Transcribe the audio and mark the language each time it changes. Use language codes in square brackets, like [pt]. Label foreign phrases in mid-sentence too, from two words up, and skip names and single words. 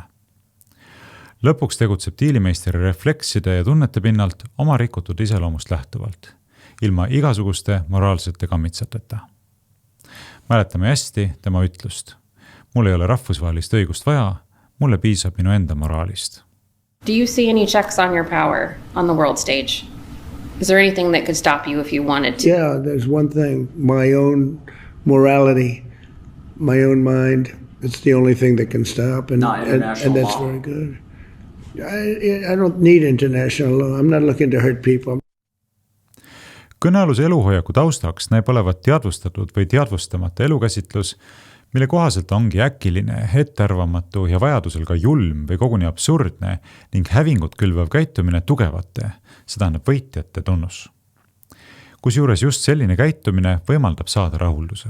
[et] Lõpuks tegutseb diilimeisteri reflekside ja tunnete pinnalt oma rikutud iseloomust lähtuvalt, ilma igasuguste moraalsete kammitsateta. Mäletame hästi tema ütlust. Mul ei ole rahvusvahelist õigust vaja, mulle piisab minu enda moraalist. [en] Do you see any checks on your power on the world stage? Is there anything that could stop you if you wanted to? Yeah, there's one thing. My own morality, my own mind. It's the only thing that can stop. And that's law. Very good. I don't need international law. I'm not looking to hurt people. [et] Kõnealuse eluhoiaku taustaks näib olevat teadvustatud või teadvustamata elukäsitlus, mille kohaselt ongi äkiline, ettearvamatu ja vajadusel ka julm või koguni absurdne ning hävingut külvav käitumine tugevate, see tähendab võitjate tunnus. Kusjuures just selline käitumine võimaldab saada rahulduse.